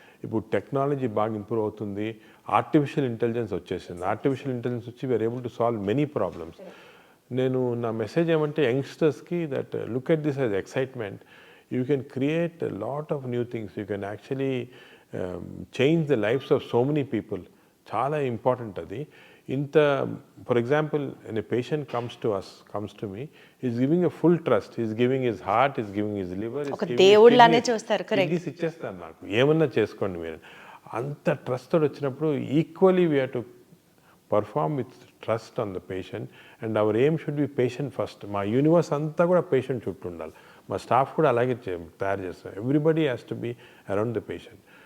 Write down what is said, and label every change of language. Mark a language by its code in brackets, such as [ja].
[te] ఇప్పుడు టెక్నాలజీ బాగా ఇంప్రూవ్ అవుతుంది. ఆర్టిఫిషియల్ ఇంటెలిజెన్స్ వచ్చేసింది. [en] Artificial intelligence వచ్చి we are able to solve many problems. [te] నేను నా మెసేజ్ ఏమంటే [en] యంగ్స్టర్స్కి that look at this as excitement. You can create lot of new things. You can actually change the lifes of so many people. [te] చాలా important అది. [en] For example, when a patient comes to me, he's giving a full trust. He's giving his heart, he's giving his liver. [te] ఒక దేవుళ్ళనే చూస్తారు. Correct. ఇది ఇచ్చేస్తారు నాకు, ఏమన్నా చేసుకోండి మీరు. అంత ట్రస్ట్ తోటి వచ్చినప్పుడు [en] Equally we have to perform with trust on the patient. And our aim should be patient first. [te] మా యూనివర్స్ అంతా కూడా పేషెంట్ చుట్టూ ఉండాలి. మా స్టాఫ్ కూడా అలాగే తయారు చేస్తాం. [en] Everybody has to be around the patient.